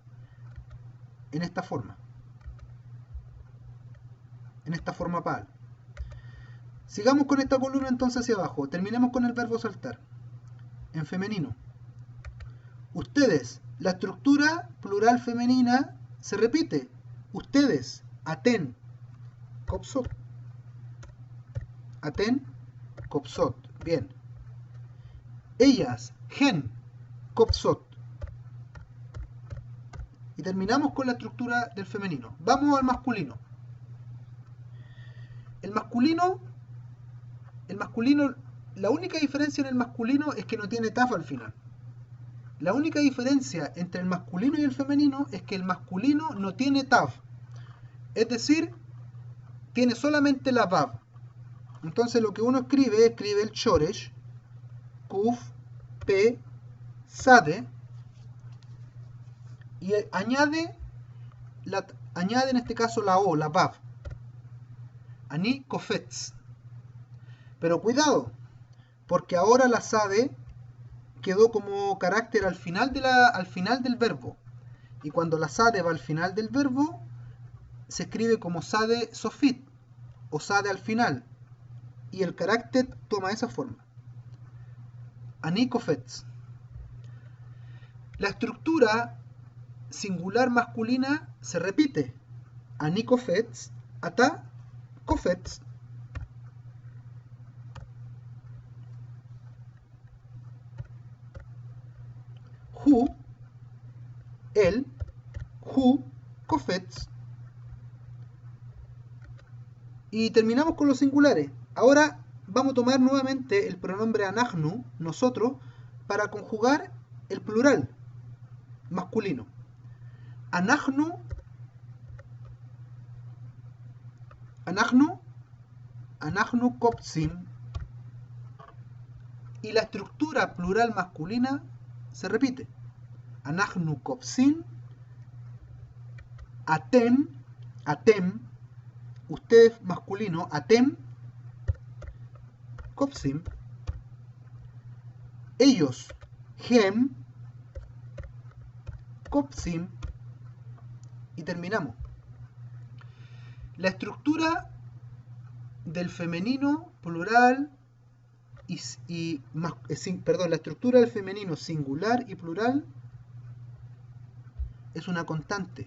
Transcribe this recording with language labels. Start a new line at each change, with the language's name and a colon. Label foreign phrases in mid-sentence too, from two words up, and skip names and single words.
Spanish: En esta forma. En esta forma paal. Sigamos con esta columna entonces hacia abajo. Terminemos con el verbo saltar. En femenino. Ustedes. La estructura plural femenina se repite. Ustedes.
Hebrew: אתן קופצות. אתן קופצות.
Spanish: Bien.
Hebrew: ellas, הן קופצות.
Spanish: Y terminamos con la estructura del femenino. Vamos al masculino. El masculino, la única diferencia en el masculino es que no tiene taf al final. La única diferencia entre el masculino y el femenino es que el masculino no tiene taf. Es decir, tiene solamente la vav. Entonces lo que uno escribe el shoresh, kuf,
Hebrew: פה צדי,
Spanish: y añade en este caso la o, la vav.
Hebrew: אני קופץ.
Spanish: Pero cuidado, porque ahora la sade quedó como carácter al final del verbo. Y cuando la sade va al final del verbo, se escribe como
Hebrew: צדי סופית,
Spanish: o sade al final. Y el carácter toma esa forma.
Hebrew: אני קופץ.
Spanish: La estructura singular masculina se repite.
Hebrew: אני קופץ אתה קופץ. Hu, él, הוא קופץ.
Spanish: Y terminamos con los singulares. Ahora vamos a tomar nuevamente el pronombre anachnu, nosotros, para conjugar el plural masculino.
Hebrew: אנחנו קופצים.
Spanish: Y la estructura plural masculina se repite.
Hebrew: אנחנו קופצים אתם,
Spanish: ustedes masculino,
Hebrew: אתם קופצים,
Spanish: ellos,
Hebrew: הם קופצים,
Spanish: y terminamos. La estructura del femenino plural la estructura del femenino singular y plural es una constante.